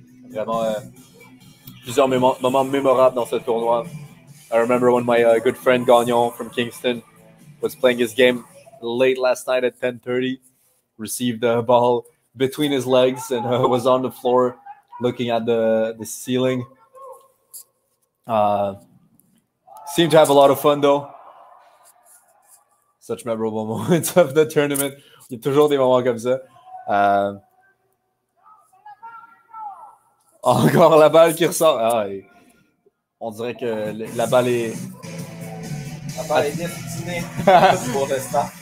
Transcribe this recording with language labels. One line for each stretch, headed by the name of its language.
French: Vraiment, plusieurs moments mémorables dans ce tournoi.
English: I remember when my good friend Gagnon from Kingston was playing his game late last night at 10:30, received the ball between his legs and was on the floor looking at the ceiling. Seemed to have a lot of fun though. Such memorable moments of the tournament.
French: Il y a toujours des moments comme ça. Encore la balle qui ressort. Ah, on dirait que la balle est... La balle est destinée pour le staff.